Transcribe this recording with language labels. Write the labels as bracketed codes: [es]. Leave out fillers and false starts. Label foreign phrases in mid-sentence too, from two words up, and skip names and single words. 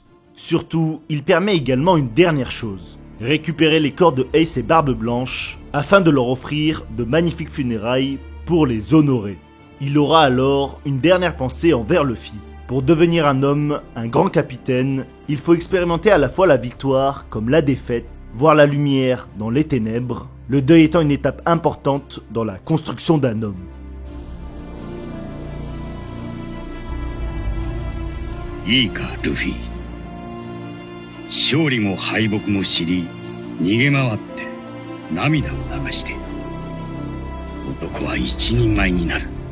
[fr] Surtout, il permet également une dernière chose, récupérer les corps de Ace et Barbe Blanche afin de leur offrir de magnifiques funérailles pour les honorer. Il aura alors une dernière pensée envers Luffy. Pour devenir un homme, un grand capitaine, il faut expérimenter à la fois la victoire comme la défaite, voir la lumière dans les ténèbres, le deuil étant une étape importante dans la construction d'un homme. [ja] いいかルフィ、勝利も敗北も知り逃げ回って涙を流して男は一人前になる。